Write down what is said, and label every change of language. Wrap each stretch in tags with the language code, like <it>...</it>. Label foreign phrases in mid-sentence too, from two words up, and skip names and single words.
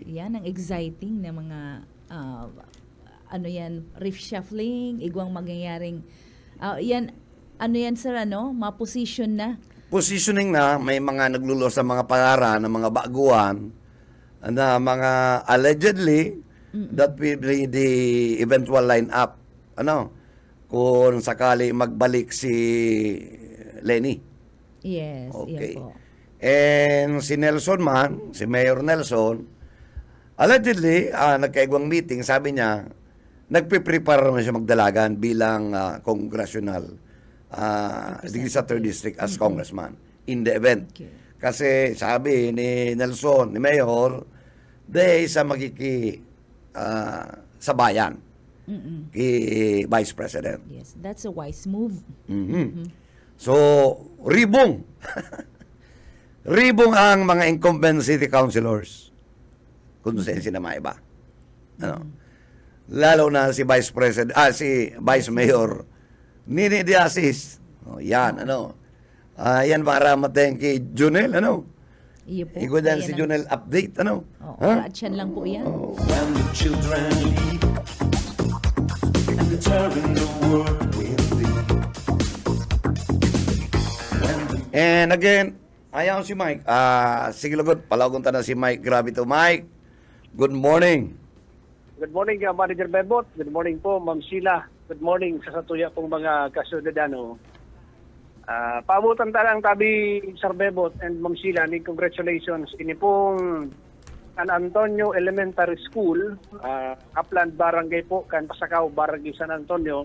<bik>Yan ang exciting na mga reshuffling, igwang mangyayaring yan sir, ma-position na. Positioning na, may mga naglulo sa mga pangaran ng mga baguhan na mga</bik> <en>allegedly that will be the eventual line-up.</en> <bik>Kung sakali magbalik si Lenny. Yes, okay. Yan po. And si Nelson man, si Mayor Nelson, allegedly, nagkaigwang meeting, sabi niya, nagpe-prepare naman siya magdalagan bilang congressional sa 3rd District</bik> <en>as congressman in the event.</en> <bik>Okay. Kasi sabi ni Nelson, ni Mayor, dahil sa sa bayan, kay Vice President.</bik> <en>Yes, that's a wise move.</en> <bik>So, ribong. Ribong ang mga incumbent city councilors. Konsensya na maiba. Ano? Lalo na si Vice President, si Vice Mayor Nini Diasis. Oh, yan, ano. Yan para mateng kay Junel, ano. Iyo po. Ikaw dyan si Junel update, ano. At yan lang po yan.</bik> <en>When the children leave and the terror in the world will leave. And again,</en> <bik>ayaw si Mike. Sige lagod, palagon ta na si Mike.</bik> <en>Grabe to, Mike. Good morning. Good morning, Manager Bebot. Good morning po, Ma'am Sheila. Good morning</en> <bik>sa satuya pong mga kasyudadano. Paabutan talang tabi, Sir Bebot and Ma'am Sheila, ni congratulations. Ini pong San Antonio Elementary School, Upland Barangay po, kan Pasakaw, Barangay San Antonio.</bik>